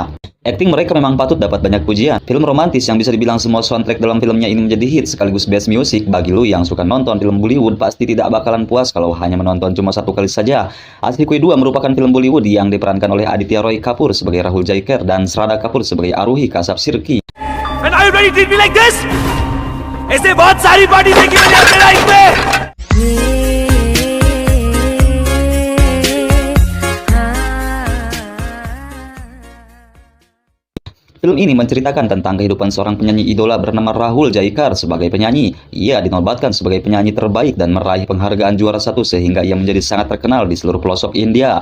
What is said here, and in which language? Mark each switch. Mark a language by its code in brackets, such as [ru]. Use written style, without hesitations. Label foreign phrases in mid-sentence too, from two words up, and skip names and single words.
[id] Akting mereka memang patut dapat banyak pujian. Film romantis yang bisa dibilang semua soundtrack dalam filmnya ini menjadi hit sekaligus [en] best music. [id] Bagi lu yang suka nonton film Bollywood pasti tidak bakalan puas kalau hanya menonton cuma satu kali saja. Ashikui 2 merupakan film Bollywood yang diperankan oleh Aditya Roy Kapoor sebagai Rahul Jaikar dan Shraddha Kapoor sebagai Aruhi Kasab Sirki. [en] And are you ready to treat me like this? [hi] ऐसे बहुत सारी पार्टी देखी मैंने अपने लाइफ में। [id] Film ini menceritakan tentang kehidupan seorang penyanyi idola bernama Rahul Jaikar sebagai penyanyi. Ia dinobatkan sebagai penyanyi terbaik dan meraih penghargaan juara 1 sehingga ia menjadi sangat terkenal di seluruh pelosok India.